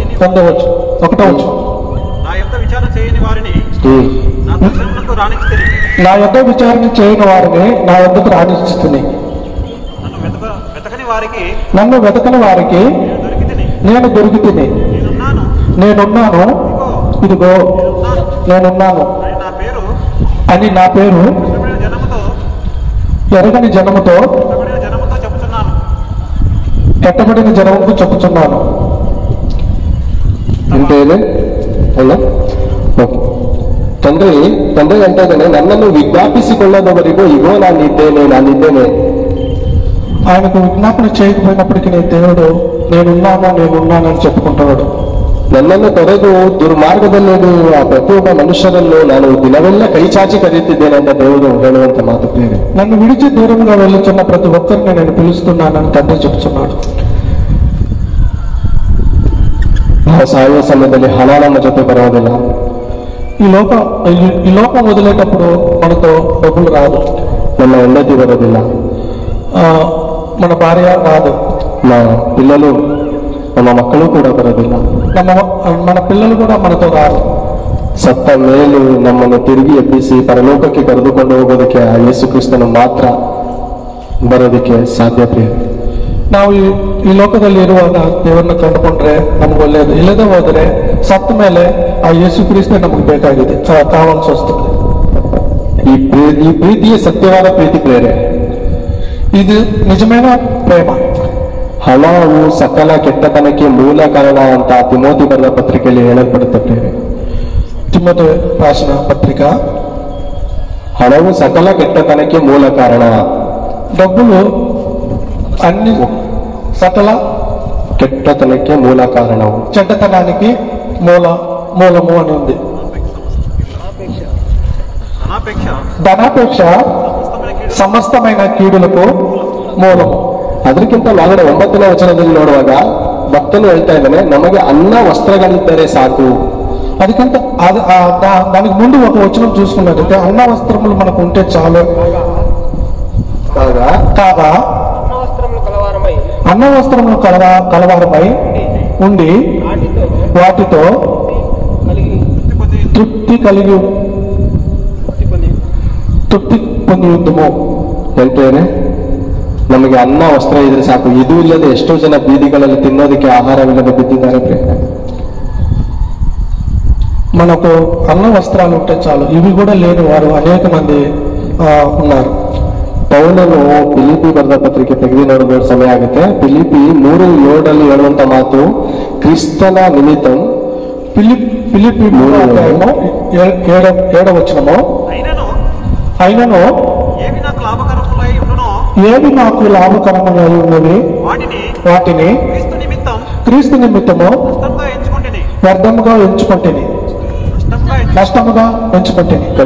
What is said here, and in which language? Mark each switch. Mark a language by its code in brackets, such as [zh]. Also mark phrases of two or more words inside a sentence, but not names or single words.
[te] నా యొద్ద విచారణ చేయని వారిని నా యొద్దకు రాణిస్తుంది, నన్ను వెతకని వారికి నేను దొరికితిని, నేనున్నాను, ఇదిగో నేనున్నాను అని నా పేరు ఎరగని జనముతో ఎట్టబడిన జనముకు చెప్పుచున్నాను. [kn] అంటే ಅಲ್ಲ ತಂದೆ ಅಂತ ಇದ್ದಾನೆ, ನನ್ನನ್ನು ವಿಜ್ಞಾಪಿಸಿಕೊಳ್ಳದವರಿಗೂ ಇಗೋ ನಾನಿದ್ದೇನೆ. [te] ఆయనకు విజ్ఞాపన చేయకపోయినప్పటికీ దేవుడు నేనున్నానని చెప్పుకుంటున్నాడు. [kn] ನನ್ನನ್ನು ತೊರೆದು ದುರ್ಮಾರ್ಗದಲ್ಲಿರುವ ಪ್ರತಿಯೊಬ್ಬ ಮನುಷ್ಯರನ್ನು ನಾನು ದಿನವೆಲ್ಲ ಕೈ ಚಾಚಿ ಕರೆಯುತ್ತಿದ್ದೇನೆ ಅಂತ ದೇವರು ಹೇಳುವಂತ ಮಾತು ಪ್ರೇರೆ. [te] నన్ను విడిచి దూరంగా వెళ్ళుచున్న ప్రతి ఒక్కరిని నేను పిలుస్తున్నానని తండ్రి చెప్తున్నాడు. [kn] ನಾವು ಸಾಯುವ ಸಮಯದಲ್ಲಿ ಹಣ ನಮ್ಮ ಜೊತೆ ಬರೋದಿಲ್ಲ. [te] ఈ లోకం వదిలేటప్పుడు మనతో డబ్బులు రాదు, [kn] ನಮ್ಮ ಹೆಂಡತಿ ಬರೋದಿಲ್ಲ, [te] మన భార్య రాదు, [kn] ನಮ್ಮ ಮಕ್ಕಳು ಕೂಡ ಬರೋದಿಲ್ಲ, [te] మన పిల్లలు కూడా మనతో రారు. [kn] ಸತ್ತ ಮೇಲೆ ನಮ್ಮನ್ನು ತಿರುಗಿ ಎಬ್ಬಿಸಿ ಪರಲೋಕಕ್ಕೆ ಕರೆದುಕೊಂಡು ಹೋಗೋದಕ್ಕೆ ಆ ಯೇಸು ಕ್ರಿಸ್ತನು ಮಾತ್ರ ಬರೋದಕ್ಕೆ ಸಾಧ್ಯತೆ. ನಾವು ಈ ಲೋಕದಲ್ಲಿ ಇರುವಾಗ ದೇವರನ್ನ ಕಂಡುಕೊಂಡ್ರೆ ನಮ್ಗೆ ಒಳ್ಳೆಯದು, ಇಲ್ಲದೆ ಹೋದರೆ ಸತ್ತ ಮೇಲೆ ಆ ಯೇಸು ಕ್ರಿಸ್ತ ನಮಗೆ ಬೇಕಾಗಿದೆ, ಕಾವಾಲ್ಸಿ ವಸ್ತುಗಳು. ಈ ಪ್ರೀತಿಯೇ ಸತ್ಯವಾದ ಪ್ರೀತಿ ಪ್ರೇರೆ. ಇದು ನಿಜమైన ಪ್ರೇಮ. ಹಣವು ಸಕಲ ಕೆಟ್ಟತನಕ್ಕೆ ಮೂಲ ಕಾರಣ ಅಂತ ತಿಮೋತಿ ಬರೆದ ಪತ್ರಿಕೆಯಲ್ಲಿ ಹೇಳಲ್ಪಡುತ್ತೆ ಪ್ರೇರೆ. ತಿಮೋತಿ ರಾసిన ಪತ್ರಿಕ, ಹಣವು ಸಕಲ ಕೆಟ್ಟತನಕ್ಕೆ ಮೂಲ ಕಾರಣ. [te] డబ్బులు అన్ని సకల [kn] ಕೆಟ್ಟತನಕ್ಕೆ ಮೂಲ ಕಾರಣವು, [te] చెడ్డతనానికి మూలము అని ఉంది. ధనాపేక్ష సమస్తమైన కీడులకు మూలము. [kn] ಅದಕ್ಕಿಂತ ನಾಳೆ 9ನೇ ವಚನದಲ್ಲಿ ನೋಡುವಾಗ ಭಕ್ತನು ಹೇಳ್ತಾ ಇದ್ದಾನೆ, ನಮಗೆ ಅನ್ನ ವಸ್ತ್ರಗಳಿದ್ದರೆ ಸಾಕು. [te] ಅದಕ್ಕಿಂತ దానికి ముందు ఒక వచనం చూసుకున్నట్లయితే అన్న వస్త్రములు మనకు ఉంటే చాలు కాగా అన్న వస్త్రములు కలవారమై ఉండి వాటితో తృప్తి పొంది యుద్ధము. [kn] ಹೇಳ್ತೇನೆ ನಮಗೆ ಅನ್ನ ವಸ್ತ್ರ ಇದ್ರೆ ಸಾಕು. ಇದು ಇಲ್ಲದೆ ಎಷ್ಟೋ ಜನ ಬೀದಿಗಳಲ್ಲಿ ತಿನ್ನೋದಕ್ಕೆ ಆಹಾರವಿಲ್ಲದೆ ಬಿದ್ದಿದ್ದಾರೆ ಪ್ರಿಯರೇ. [te] మనకు అన్న వస్త్రాలు ఉంటే చాలు, ఇవి కూడా లేని వారు అనేక మంది ఉన్నారు. [kn] ಪೌಲನು ಫಿಲಿಪಿ ಬರೆದ ಪತ್ರಿಕೆ ತೆಗೆದು ನೋಡುವ ಸಮಯ ಆಗುತ್ತೆ. ಫಿಲಿಪಿ 3:7 ಹೇಳುವಂತ ಮಾತು, ಕ್ರಿಸ್ತನ ನಿಮಿತ್ತ. [te] ఫిలిప్పీ 3:7 అయినను ఏవి నాకు లాభకరములై ఉన్నవి వాటిని క్రీస్తు నిమిత్తము వ్యర్థముగా ఎంచుకుంటేని, నష్టముగా ఎంచుకుంటేని.